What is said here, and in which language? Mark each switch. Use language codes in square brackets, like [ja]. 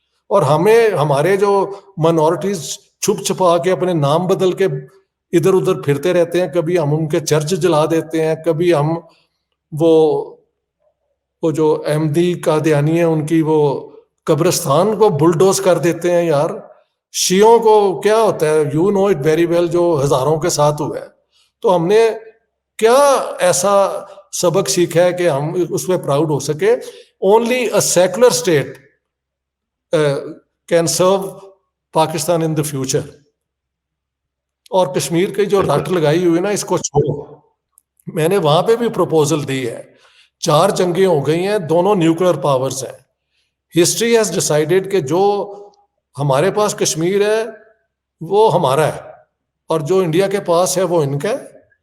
[ur] اور ہمیں ہمارے جو منورٹیز چھپ چھپا کے اپنے نام بدل کے ادھر ادھر پھرتے رہتے ہیں, کبھی ہم ان کے چرچ جلا دیتے ہیں, کبھی ہم وہ جو احمدی قادیانی ہیں ان کی وہ قبرستان کو بلڈوز کر دیتے ہیں. یار شیعوں کو کیا ہوتا ہے, [en] you know it very well, [ur] جو ہزاروں کے ساتھ ہوا ہے. تو ہم نے کیا ایسا سبق سیکھا ہے کہ ہم اس پہ پراؤڈ ہو سکے. [en] Only a secular state can serve Pakistan in the future. [ur] اور کشمیر کی جو رٹ لگائی ہوئی نا, اس کو چھوڑو. میں نے وہاں پہ بھی پروپوزل دی ہے. 4 جنگیں ہو گئی ہیں, دونوں نیوکلیر پاورز ہیں. [en] history has decided [ur] کہ جو ہمارے پاس کشمیر ہے وہ ہمارا ہے, اور جو انڈیا کے پاس ہے وہ ان کا ہے.